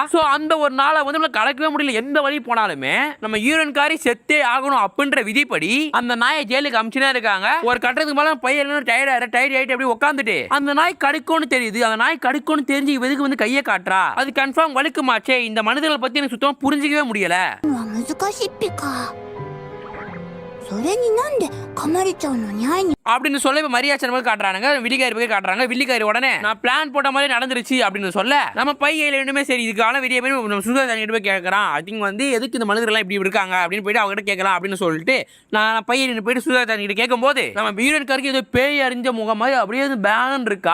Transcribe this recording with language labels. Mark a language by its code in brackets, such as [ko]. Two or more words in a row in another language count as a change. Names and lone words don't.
[ta] சோ அந்த ஒரு நாளை வந்து நம்ம கலக்கவே முடியல. எந்த வழி போனாலுமே நம்ம யூரன்காரி செத்தே ஆகணும் அப்படின்ற விதிப்படி அந்த நாயை ஜெயிலுக்கு அமிச்சுனே இருக்காங்க. ஒரு கட்டத்துக்கு மேல பையன் டயர்ட் ஆயிட்டு அப்படி உட்காந்துட்டு அந்த நாய் கடிக்கும்னு தெரியுது. அந்த நாய் கடிக்கும்னு தெரிஞ்சு இவருக்கு வந்து கையை காட்டுறா. அது கன்ஃபார்ம் வலிக்குமாச்சே. இந்த மனிதர்களை பத்தி எனக்கு சுத்தமா புரிஞ்சிக்கவே முடியல. [ja] 難しいっぴか。それになんで噛まれちゃうのに会いに [ta] அப்படின்னு சொல்ல இப்ப மரியாச்சன் போய் காட்டுறாங்க. வில்லிக்காரி போய் காட்டுறாங்க. வில்லிக்காரி உடனே நான் பிளான் போட்ட மாதிரி நடந்துருச்சு அப்படின்னு சொல்ல நம்ம பையில ரெண்டுமே சரி இதுக்கான வெளியே போய் நம்ம சுசுகா சான் போய் கேட்கறான். [en] I think [ta] வந்து எதுக்கு இந்த மனிதர்கள் இப்படி இருக்காங்க அப்படின்னு போயிட்டு அவங்க கிட்ட கேட்கலாம் அப்படின்னு சொல்லிட்டு நான் பையன் போயிட்டு சுசுகா சான் கிட்ட கேட்கும் போது நம்ம வீரன்காருக்கு ஏதோ பேய் அறிஞ்ச முகம் மாதிரி அப்படியே பேன் இருக்கா.